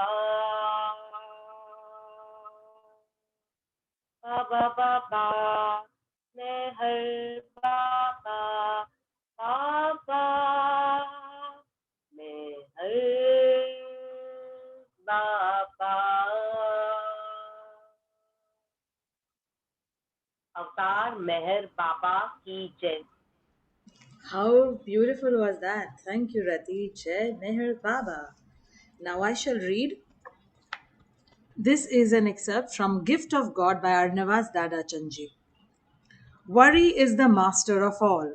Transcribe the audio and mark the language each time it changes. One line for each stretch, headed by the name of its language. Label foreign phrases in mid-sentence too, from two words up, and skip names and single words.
English: Baba, Baba, Meher Baba, Baba, Meher Baba.
Hindi: अवतार मेहर बाबा की जय.
English: How beautiful was that? Thank you, Rati. Jai Meher Baba. Now I shall read. This is an excerpt from Gift of God by Arnavas Dada Chanji. Worry is the master of all.